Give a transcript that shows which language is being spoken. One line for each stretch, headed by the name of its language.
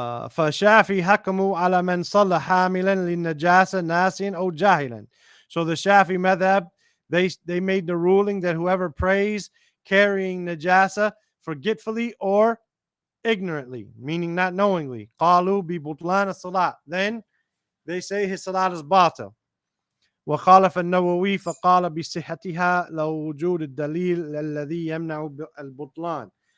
Arabic: فالشافعي حكموا على من صلى حاملا للنجاسة ناسيا أو جاهلا.
English: So the Shafi madhab, they made the ruling that whoever prays carrying najasa forgetfully or ignorantly, meaning not knowingly,
Arabic: قالوا ببطلان الصلاة,
English: then they say his salat is batil.
Arabic: وخالف النووي فقال بصحتها لو وجود الدليل الذي يمنع البطلان.